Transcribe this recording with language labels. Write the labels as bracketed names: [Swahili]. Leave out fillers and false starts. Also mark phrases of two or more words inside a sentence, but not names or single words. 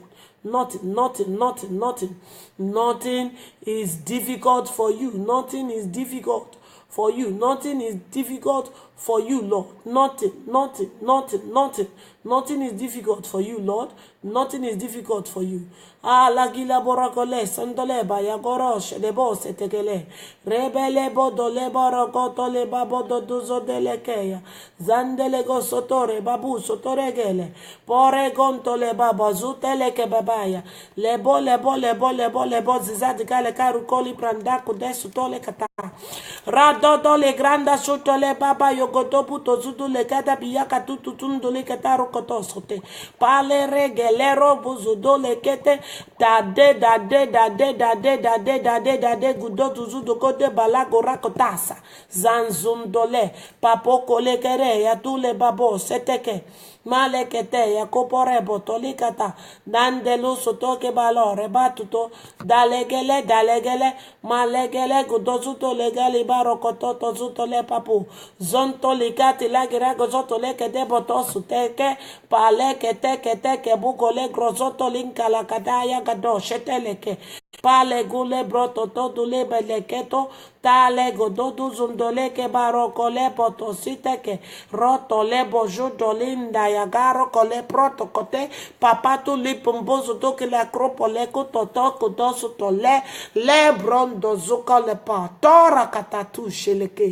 [English] Nothing, nothing, nothing, nothing. Nothing is difficult for you. Nothing is difficult for you. Nothing is difficult for you, Lord. Nothing, nothing, nothing, nothing. Nothing is difficult for you, Lord. Nothing is difficult for you. Lagila borakole, sandole bayagorosh, de bos etekele. Rebele bodole barakotole babodo duzo delekeya. Zandele go sotore, babu sotoregele. Pore gontole baba zuteleke babaya. Lebo, zizadikale karukoli prandako desutole kata. Radodole granda sutole baba rokotopu tozudu lekata biyaka tututundu lekata rokotosote. Pale regelero buzudo lekete dade gudo tuzudu kote balago rakotasa. Zanzundole papoko lekere ya tule babo seteke. Malekete ya kopore botolikata dandelu sotoke balore batuto dalegele malegele gudozuto legali barokoto tozuto le papu zonto likati lagira gozoto lekete botosu teke palekete kete bukole grozoto linkala kadaya gado sheteleke pale gule broto todo le beleketo tale gododu zundole ke baroko le potosite ke roto le bojo dolinda ya garo kole proto kote papatu li pombozo to ke la akropole ko toto kodoso to le brondo zuka le pa tora katatu sheleke.